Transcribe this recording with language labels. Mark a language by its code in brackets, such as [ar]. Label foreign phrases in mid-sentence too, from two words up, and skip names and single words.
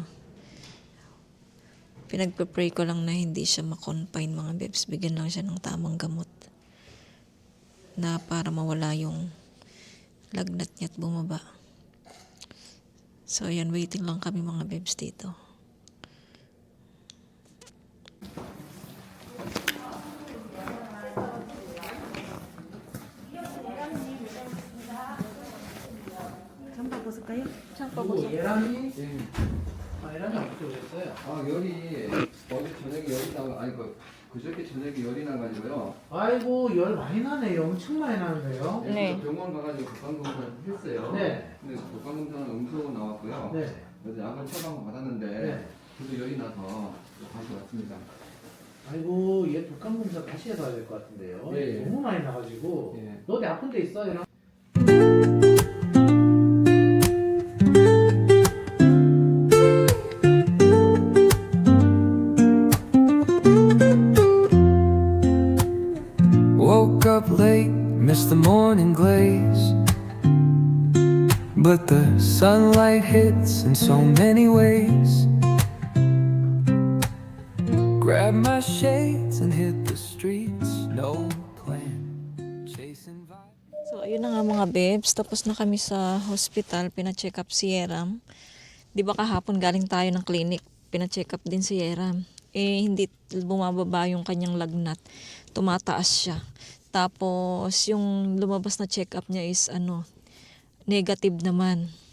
[tl] Pinagpe-pray ko lang na hindi siya ma-confine mga bebs. Bigyan lang siya ng tamang gamot na para mawala yung lagnat niya at bumaba. So, ayan, waiting lang kami mga bebs dito. [ko] 잠 바꿨을까요? [tl] Saan pa ba? [ko] 예람이 예람이 안 붙여졌어요. 아 열이 어제 저녁에 열이 나 아니 그저께 저녁에 열이 나가지고요. 아이고 열 많이 나네요. 엄청 많이 나는데요. 네. 병원 가가지고 독감검사를 했어요. 네. 근데 독감검사는 음소거 나왔고요. 네. 그래서 약을 처방 받았는데 네. 그래도 열이 나서 다시 왔습니다. 아이고 얘 독감 검사 다시 해봐야 될 것 같은데요. 예, 예. 너무 많이 나가지고. 예. 너 어디 아픈 데 있어? 이런. [en] Woke up late, missed the morning glaze. But the sunlight hits in so many ways. Grab my shades and hit the streets. No plan, chasing vibes. [tl] So, ayun na nga mga babes. Tapos na kami sa hospital. Pina- [en] check up [tl] si Yeram. Di ba kahapon galing tayo ng clinic. Pina- [en] check up [tl] din si Yeram. Eh, hindi bumababa yung kanyang lagnat. Tumataas siya. Tapos, yung lumabas na [en] check up [tl] niya [en] is negative [tl] naman.